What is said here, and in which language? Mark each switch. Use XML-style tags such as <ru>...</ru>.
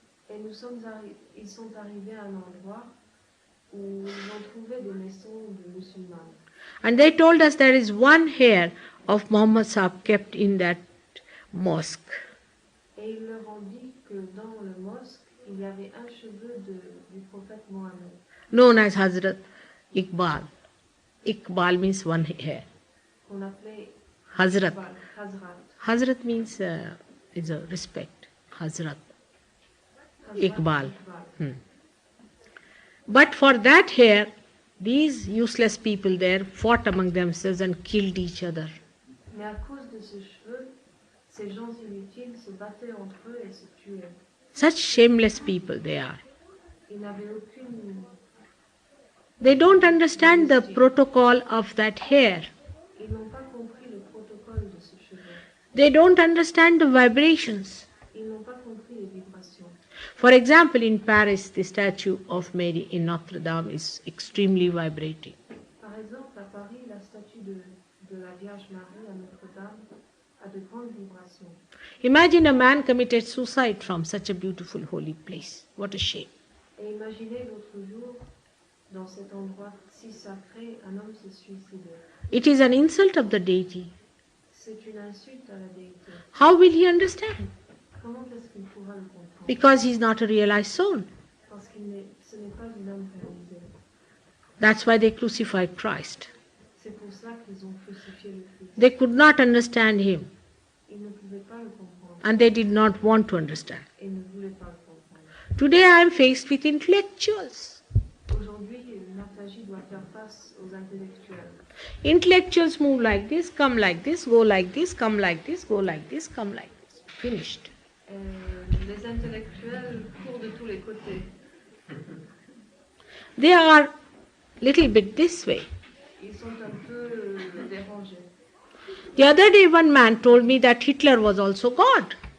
<fr>Et ils sont arrivés à un endroit où ils ont trouvé des maisons de musulmans.</fr> <en>And they told us there is one hair of Muhammad Sahib kept in that mosque.</en> <fr>Et ils leur ont dit que dans le mosque, il y avait un cheveu du prophète Mohammed.</fr> <en>Known as Hazrat Iqbal. Iqbal means one hair.</en> <fr>qu'on appelait Hazrat. Hazrat.</fr> <en>Hazrat means is a respect. Hazrat. Iqbal. But for that here, these useless people there fought among themselves and killed each other.</en> <fr>Mais à cause de ces cheveux, ces gens inutiles se battaient entre eux et se tuaient.</fr> <en>Such shameless people they are.</en> <fr>Ils n'avaient aucune...</fr> <en>They don't understand the protocol of that hair.</en> <fr>Ils n'ont pas compris le protocole de ce cheveu.</fr> <en>They don't understand the vibrations.</en> <fr>Ils n'ont pas compris les vibrations.</fr> <en>For example, in Paris, the statue of Mary in Notre Dame is extremely vibrating.</en> <fr>Par exemple, à Paris, la statue de la Vierge Marie à Notre-Dame a de grandes vibrations.</fr> <en>Imagine a man committed suicide from such a beautiful holy place. What a shame.</en> <fr>Et imaginez l'autre jour, dans cet endroit si sacré, un homme se suicidait.</fr> <en>It is an insult of the deity.</en> <fr>C'est une insulte à la déité.</fr> <en>How will he understand?</en> <fr>Comment est-ce qu'il pourra le comprendre?</fr> <en>Because he is not a realized soul.</en> <fr>Parce que ce n'est pas une âme réalisée.</fr> <en>That's why they crucified Christ.</en> <fr>C'est pour ça qu'ils ont crucifié le Christ.</fr> <en>They could not understand him,</en> <fr>Ils ne pouvaient pas le comprendre.</fr> <en>and they did not want to understand.</en> <fr>Et ne voulaient pas le comprendre.</fr> <en>Today I am faced with intellectuals.</en> <fr>Aujourd'hui, Mataji doit faire face aux intellectuels.</fr> <en>Intellectuals move like this, come like this, go like this, come like this, go like this, come like this. Finished.</en> <fr>Les intellectuels courent de tous les côtés.</fr> <en>They are little bit this way.</en> <fr>Ils sont un peu dérangés.</fr> <en>The other day one man told me that Hitler was also God.</en>